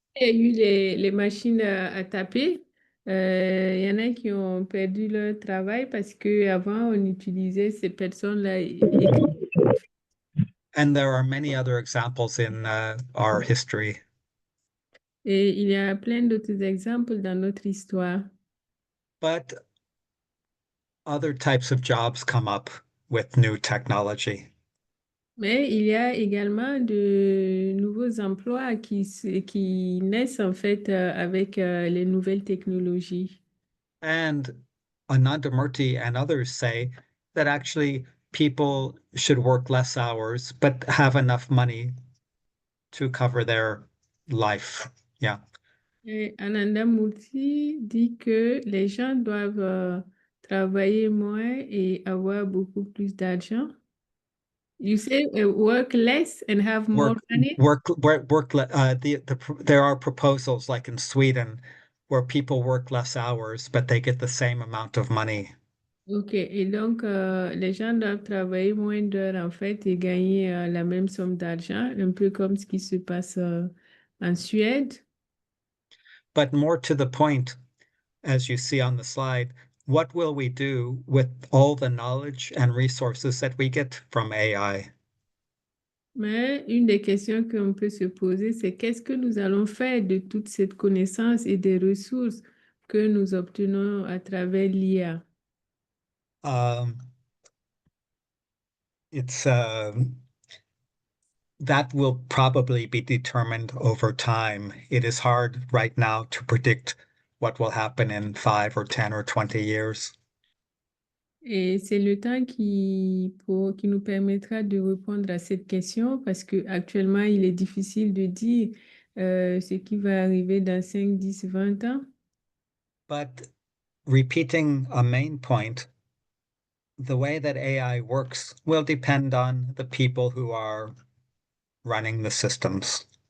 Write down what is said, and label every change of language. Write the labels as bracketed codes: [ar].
[fr] Il y a eu les machines à taper. Il y en a qui ont perdu leur travail parce qu'avant, on utilisait ces personnes-là. [en] And there are many other examples in our history. [fr] Et il y a plein d'autres exemples dans notre histoire. [en] But other types of jobs come up with new technology. [fr] Mais il y a également de nouveaux emplois qui naissent en fait avec les nouvelles technologies. [en] And Anandamurti and others say that actually people should work less hours, but have enough money to cover their life. Yeah. [fr] Et Ananda Murti dit que les gens doivent travailler moins et avoir beaucoup plus d'argent. [en] You say work less and have more money? There are proposals like in Sweden where people work less hours, but they get the same amount of money. OK. [fr] Et donc, les gens doivent travailler moins d'heures en fait et gagner la même somme d'argent, un peu comme ce qui se passe en Suède. [en] But more to the point, as you see on the slide, what will we do with all the knowledge and resources that we get from AI? [fr] Mais une des questions qu'on peut se poser, c'est qu'est-ce que nous allons faire de toute cette connaissance et des ressources que nous obtenons à travers l'IA? [en] It's That will probably be determined over time. It is hard right now to predict what will happen in 5 or 10 or 20 years. [fr] Et c'est le temps qui nous permettra de répondre à cette question parce qu'actuellement, il est difficile de dire ce qui va arriver dans 5, 10, 20 ans. [en] But repeating a main point, the way that AI works will depend on the people who are running the systems.